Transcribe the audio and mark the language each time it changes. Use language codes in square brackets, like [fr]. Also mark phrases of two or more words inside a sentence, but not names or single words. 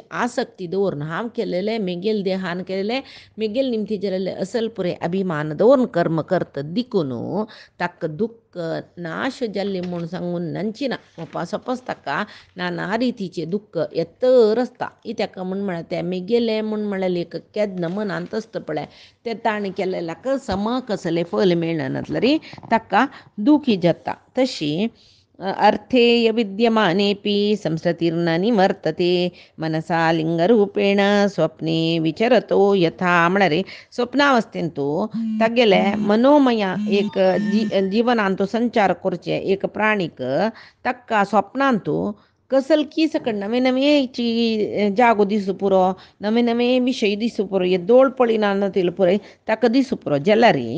[kok] आसक्ती दवरून हांव केलेले मेगेल देहान केलेले मेगेल निमती जाल्ले असल पुरे अभिमान दवरून कर्म करता देखून ताका दुःख नाश जाल्ली म्हूण सांगून नांची ना सपोज ताका नाना रितीचे दुःख येतर आसता ताका म्हळ्यार ते मेगेले म्हूण म्हळ्यार एक केदन मनांत आसता पळय ते ताणें केलेल्याक सम कसले फल मेळनातल्यार ताका दुखी जाता तशी [sa] अर्थेय विद्यमानेपि संस्कृतिर्न निवर्तते मनसा लिंगरूपेण स्वप्ने विचरतो यथा [kok] म्हळ्यार स्वप्नावस्थेंतू तागेले मनोमय एक जीवनांतू संचार करचे एक प्राणीक ताका स्वप्नांतू कसल की सकट नवे नवे जागो दिसू पुरो नवे नवे विशय दिसू पुरो हे दोळ पळिना पुरय ताका दिसू पुरो जाल्यार